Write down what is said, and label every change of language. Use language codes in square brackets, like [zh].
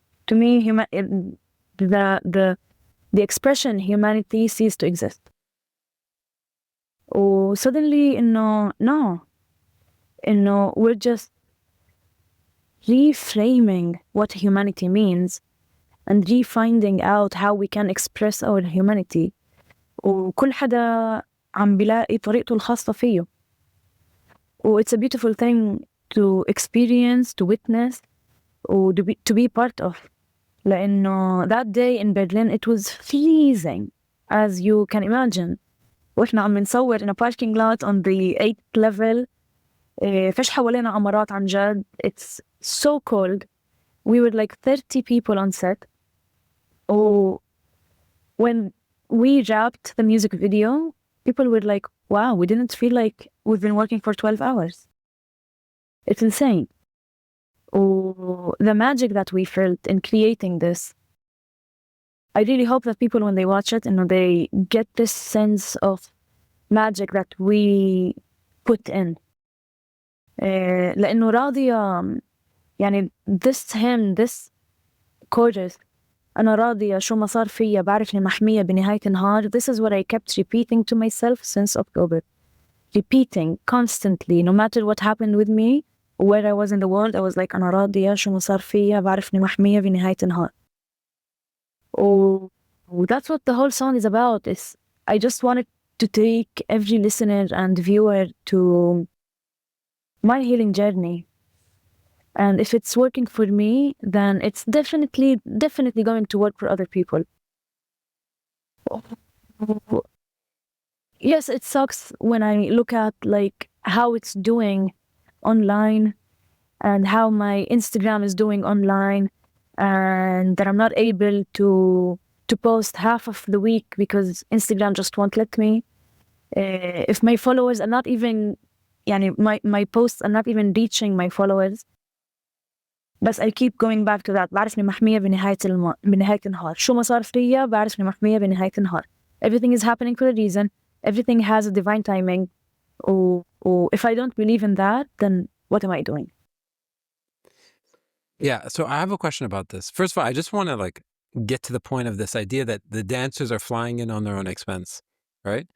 [en] To me, the expression humanity ceased to exist. Oh, suddenly, no, we're just reframing what humanity means and refinding out how we can express our humanity. [ar] وكل حدا عم بلاقي طريقته الخاصة فيه. [en] It's a beautiful thing to experience, to witness, or to be part of. [ar] لأنه [en] that day in Berlin, it was freezing, as you can imagine. [ar] وإحنا عم نصور [en] in a parking lot on the 8th level. [ar] فيش حوالينا عمارات عن جد. [en] It's so cold. We were like 30 people on set. when we wrapped the music video, people were like, wow, we didn't feel like we've been working for 12 hours. It's insane. Oh, the magic that we felt in creating this. I really hope that people, when they watch it, they get this sense of magic that we put in. [ar] لأنه راضية يعني [en] this hymn, this chorus, [ar] أنا راضية شو ما صار فيا بعرفني محمية بنهاية النهار. [en] This is what I kept repeating to myself since October. Repeating constantly, no matter what happened with me, where I was in the world, I was like [ar] أنا راضية شو ما صار فيا بعرفني محمية بنهاية النهار. [en] Oh, that's what the whole song is about. I just wanted to take every listener and viewer to my healing journey. And if it's working for me, then it's definitely going to work for other people. Yes, it sucks when I look at like how it's doing online and how my Instagram is doing online, and that I'm not able to post half of the week because Instagram just won't let me. If my followers are not even, my posts are not even reaching my followers. [ar] بس [en] I keep going back to that. [ar] بعرفني محمية بنهاية النهار. شو ما صار فيا بعرفني محمية بنهاية النهار. [en] Everything is happening for a reason. Everything has a divine timing. Or if I don't believe in that, then what am I doing? Yeah, so I have a question about this. First of all, I just want to get to the point of this idea that the dancers are flying in on their own expense, right?